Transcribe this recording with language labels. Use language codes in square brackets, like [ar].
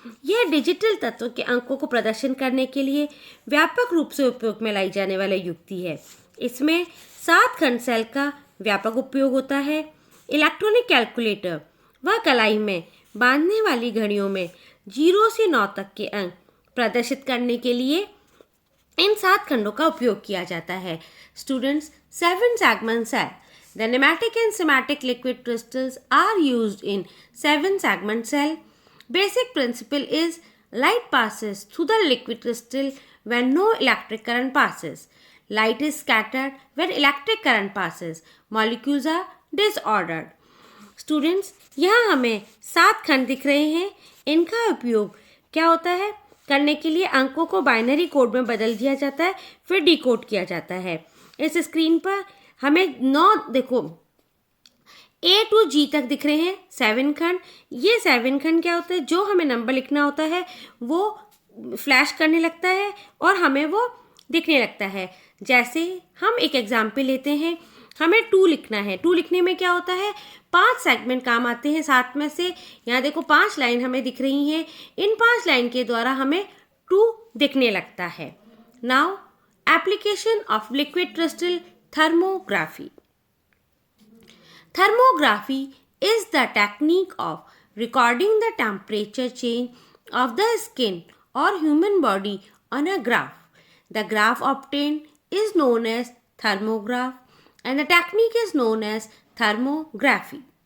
[hi] यह डिजिटल तत्वों के अंकों को प्रदर्शन करने के लिए व्यापक रूप से उपयोग में लाई जाने वाली युक्ति है। इसमें 7 खंड सेल का व्यापक उपयोग होता है। इलेक्ट्रॉनिक कैलकुलेटर व कलाई में बांधने वाली घड़ियों में 0 से 9 तक के अंक प्रदर्शित करने के लिए इन 7 खंडों का उपयोग किया जाता है। [en] Students, 7 segment cell. The nematic and somatic liquid crystals are used in 7 segment cell. Basic principle is light passes through the liquid crystal when no electric current passes. Light is scattered when electric current passes. Molecules are disordered. [hi] Students, यहाँ हमें 7 खंड दिख रहे हैं। इनका उपयोग क्या होता है? करने के लिए अंकों को बाइनरी कोड में बदल दिया जाता है, फिर डिकोड किया जाता है। इस स्क्रीन पर हमें 9 देखो A to G तक दिख रहे हैं 7 खंड। ये 7 खंड क्या होता है? जो हमें नंबर लिखना होता है वो फ्लैश करने लगता है और हमें वो दिखने लगता है। जैसे हम एक एग्जाम्पल लेते हैं, हमें 2 लिखना है। 2 लिखने में क्या होता है? 5 सेगमेंट काम आते हैं 7 में से। यहाँ देखो 5 लाइन हमें दिख रही हैं। इन 5 लाइन के द्वारा हमें 2 दिखने लगता है। [en] Now application of liquid crystal thermography. Thermography is the technique of recording the temperature change of the skin or human body on a graph. The graph obtained is known as thermograph and the technique is known as thermography.